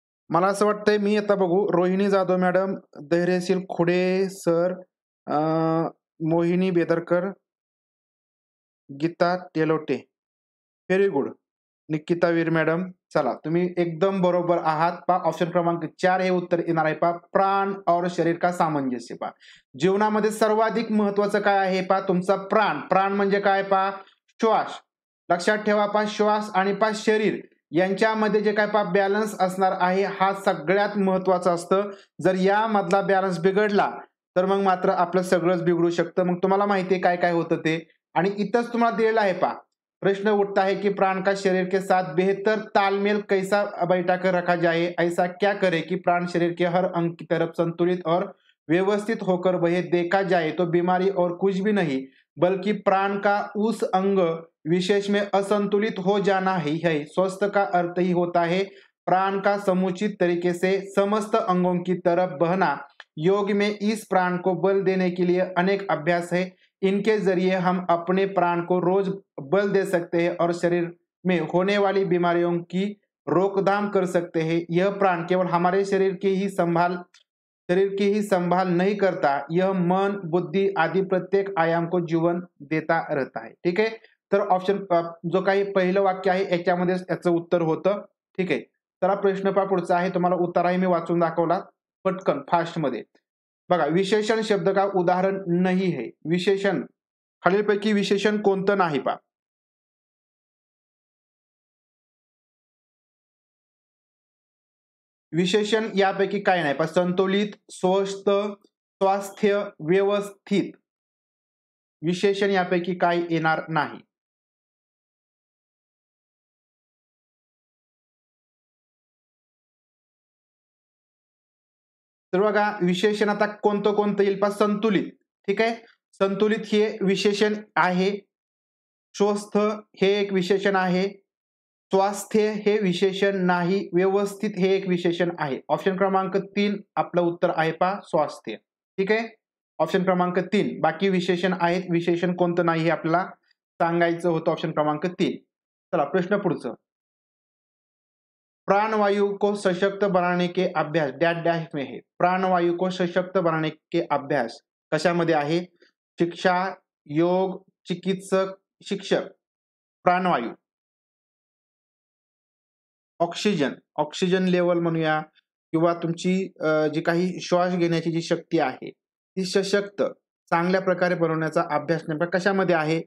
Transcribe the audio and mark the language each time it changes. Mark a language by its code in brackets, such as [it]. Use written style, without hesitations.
[mr] मला असं वाटतंय, मी आता बघू. रोहिणी जाधव मॅडम, धैर्यशील खुडे सर, मोहिनी बेदरकर, गीता टेलोटे, व्हेरी गुड. निकिता वीर मॅडम, चला तुम्ही एकदम बरोबर आहात. ऑप्शन क्रमांक 4 हे उत्तर येणार आहे. [hi] प्राण और शरीर का सामंजस्य. [mr] जीवनामध्ये सर्वाधिक महत्वाचं काय आहे? तुमचा प्राण. प्राण म्हणजे काय? श्वास. लक्षात ठेवा. श्वास आणि शरीर यांच्यामध्ये जे काय बॅलन्स असणार आहे, हा सगळ्यात महत्वाचा असतं. जर यामधला बॅलन्स बिघडला तर मग मात्र आपलं सगळंच बिघडू शकतं. मग तुम्हाला माहिती आहे काय काय होतं ते, आणि इथंच तुम्हाला दिलेलं आहे. [hi] प्रश्न उठता है कि प्राण का शरीर के साथ बेहतर तालमेल कैसा बैठा कर रखा जाए, ऐसा क्या करे कि प्राण शरीर के हर अंग की तरफ संतुलित और व्यवस्थित होकर वह देखा जाए तो बीमारी और कुछ भी नहीं बल्कि प्राण का उस अंग विशेष में असंतुलित हो जाना ही है. स्वस्थ का अर्थ ही होता है प्राण का समुचित तरीके से समस्त अंगों की तरफ बहना. योग में इस प्राण को बल देने के लिए अनेक अभ्यास है. इनके जरिए हम अपने प्राण को रोज बल दे सकते हैं और शरीर में होने वाली बीमारियों की रोकथाम कर सकते हैं. यह प्राण केवल हमारे शरीर की ही संभाल नहीं करता, यह मन, बुद्धि आदि प्रत्येक आयाम को जीवन देता रहता है. ठीक है. [mr] तर ऑप्शन जो काही पहिलं वाक्य आहे याच्यामध्ये याचं उत्तर होतं. ठीक आहे. चला प्रश्न पहा पुढचा आहे. तुम्हाला उत्तरही मी वाचून दाखवला पटकन फास्ट मध्ये. [hi] बघा, विशेषण शब्द का उदाहरण नाही है. [mr] विशेषण खालीलपैकी विशेषण कोणतं नाही पहा. विशेषण यापैकी काय नाही पहा. संतुलित, स्वस्थ, स्वास्थ्य, व्यवस्थित. विशेषण यापैकी काय येणार नाही. तर बघा, विशेषण आता कोणतं कोणतं येईल पहा. संतुलित. ठीक आहे. संतुलित हे विशेषण आहे. स्वस्थ हे एक विशेषण आहे. स्वास्थ्य हे विशेषण नाही. व्यवस्थित हे एक विशेषण आहे. ऑप्शन क्रमांक 3 आपलं उत्तर आहे पहा, स्वास्थ्य. ठीक आहे. ऑप्शन क्रमांक 3. बाकी विशेषण आहेत. विशेषण कोणतं नाही हे आपल्याला सांगायचं होतं. ऑप्शन क्रमांक 3. चला प्रश्न पुढचं. [hi] प्राणवायु को सशक्त बनाने के अभ्यास डैश डैश में है. प्राणवायु को सशक्त बनाने के अभ्यास [mr] कशामध्ये आहे. [hi] शिक्षा, योग, चिकित्सक, शिक्षक. [mr] प्राणवायू, ऑक्सिजन, ऑक्सिजन लेवल म्हणूया किंवा तुमची जी काही श्वास घेण्याची जी शक्ती आहे ती सशक्त चांगल्या प्रकारे बनवण्याचा अभ्यास नेमका कशामध्ये आहे.